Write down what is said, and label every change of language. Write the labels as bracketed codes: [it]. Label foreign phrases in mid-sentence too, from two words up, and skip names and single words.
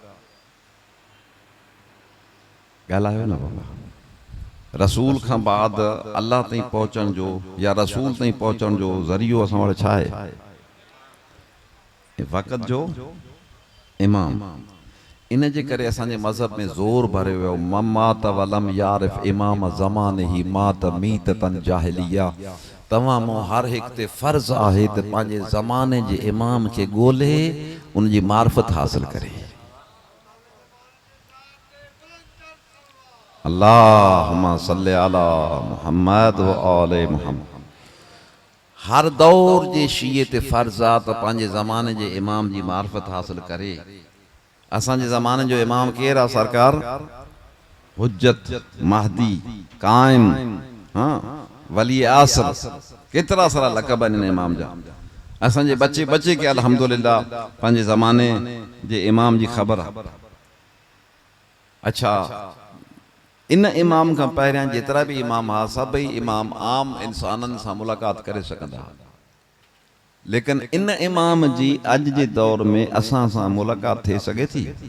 [sd] ॻाल्हायो न बाबा। रसूल खां बाद अल्लाह ताईं पहुचण जो या रसूल ताईं पहुचण जो ज़रियो असां वटि छा आहे? वक़्त जो इमाम। इन जे करे असांजे मज़हब में ज़ोर भरियो वियो, [ar] من مات ولم يعرف إمام زمانه مات ميتة جاهلية. [sd] तव्हां मूं हर हिक ते फ़र्ज़ आहे त पंहिंजे ज़माने जे इमाम खे ॻोल्हे उन जी मार्फत हासिल करे। [ar] اللهم صل على محمد وآل محمد. [sd] हर दौर जे शीए ते फ़र्ज़ आहे त पंहिंजे ज़माने जे इमाम जी मार्फत हासिल करे। असांजे ज़माने जो इमाम केरु आहे? सरकार हुज्जत, महदी, काइम, हाँ, वली आसर, केतिरा सारा लक़ब आहिनि इमाम जा। असांजे बच्चे बच्चे के अल्हम्दुलिल्लाह पंहिंजे ज़माने जे इमाम जी ख़बर आहे। अच्छा, इन इमाम खां पहिरियां जेतिरा भी इमाम हुआ सभई इमाम आम इंसाननि सां मुलाक़ात करे सघंदा, लेकिन इन इमाम जी अज जे दौर में असां सां मुलाक़ात थी सके थी?